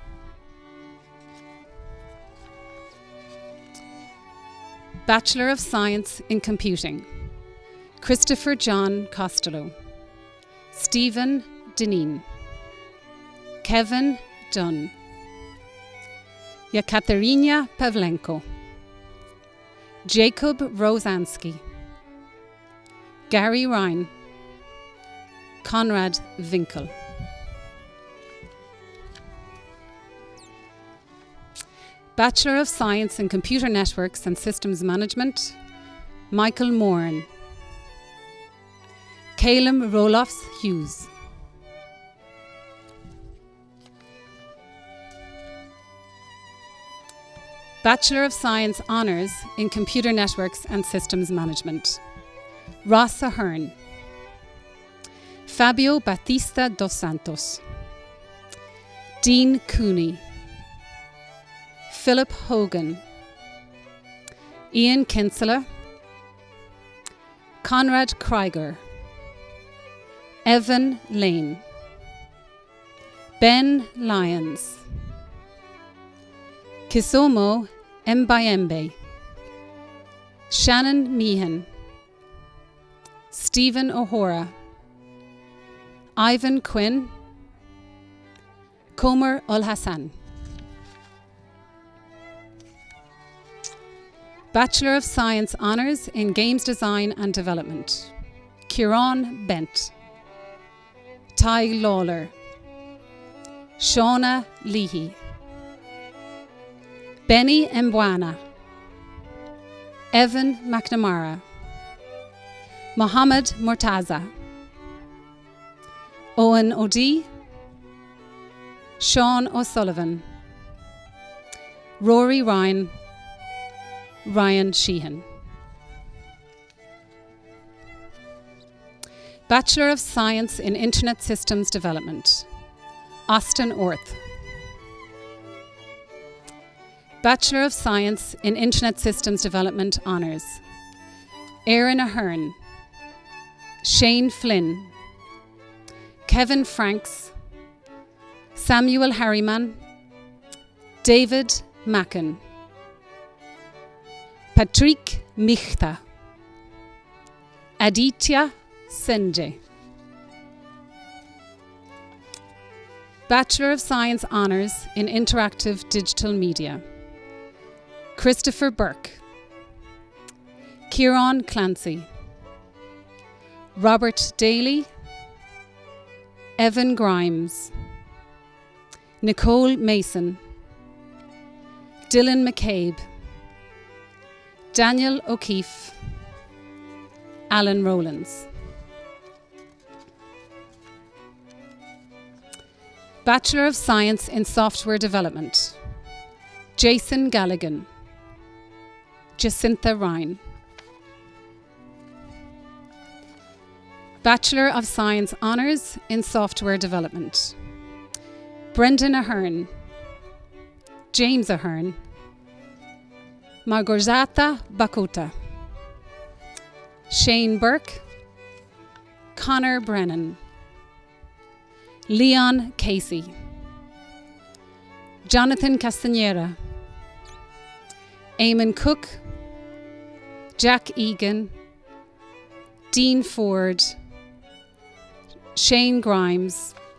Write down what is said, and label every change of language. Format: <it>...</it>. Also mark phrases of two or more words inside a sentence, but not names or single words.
<en>Bachelor of Science in Computing, Christopher John Costello, Stephen Deneen, Kevin Dunn, Yekaterina Pavlenko, Jacob Rosansky, Gary Ryan, Conrad Winkel. Bachelor of Science in Computer Networks and Systems Management, Michael Moran, Caleb Rolofs Hughes. Bachelor of Science Honours in Computer Networks and Systems Management, Ross Ahern, Fabio Batista dos Santos, Dean Cooney, Philip Hogan, Ian Kinsella, Conrad Krieger, Evan Lane, Ben Lyons, Kisomo Mbayembe, Shannon Meehan, Stephen O'Hora, Ivan Quinn, Komer Ul-Hassan. Bachelor of Science Honours in Games Design and Development, Kieran Bent, Ty Lawler, Shauna Leahy, Benny Mbwana, Evan McNamara, Mohammed Murtaza, Owen O'Dea, Sean O'Sullivan, Rory Ryan, Ryan Sheehan. Bachelor of Science in Internet Systems Development, Austin Orth, Bachelor of Science in Internet Systems Development Honours, Erin Ahern, Shane Flynn, Kevin Franks, Samuel Harriman, David Macken, Patrick Michta, Aditya Senje. Bachelor of Science Honours in Interactive Digital Media, Christopher Burke, Kieran Clancy, Robert Daly, Evan Grimes, Nicole Mason, Dylan McCabe, Daniel O'Keefe, Alan Rowlands. Bachelor of Science in Software Development, Jason Galligan, Jacinta Ryan. Bachelor of Science Honours in Software Development, Brendan Ahern, James Ahern, Margorzata Bakuta, Shane Burke, Connor Brennan, Leon Casey, Jonathan Castanera, Eamon Cook, Jack Egan, Dean Ford, Shane Grimes,</en>